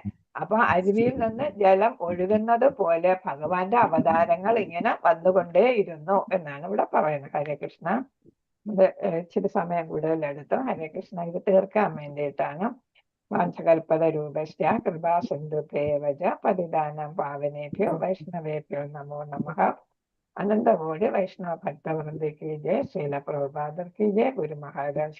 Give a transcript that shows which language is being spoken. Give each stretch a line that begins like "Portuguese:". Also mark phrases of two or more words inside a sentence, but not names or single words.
Malayalam: അപ്പൊ അരുവിയിൽ നിന്ന് ജലം ഒഴുകുന്നത് പോലെ ഭഗവാന്റെ അവതാരങ്ങൾ ഇങ്ങനെ വന്നുകൊണ്ടേയിരുന്നു എന്നാണ് ഇവിടെ പറയുന്നത്. ഹരേ കൃഷ്ണ. ഇത് ഇച്ചിരി സമയം കൂടുതൽ എടുത്തു. ഹരേ കൃഷ്ണ. ഇത് തീർക്കാൻ വേണ്ടിയിട്ടാണ്.
Sanskrit: वाञ्छकल्पत रूपश्च कृपा सिन्धुभ्येवच पतिदानं पावनेभ्यो वैष्णवेभ्यो नमो नमः.
Hindi: अनंत कोटि वैष्णव भक्त वृंद की जय। श्रील प्रभुपाद की जय। गुरु महाराज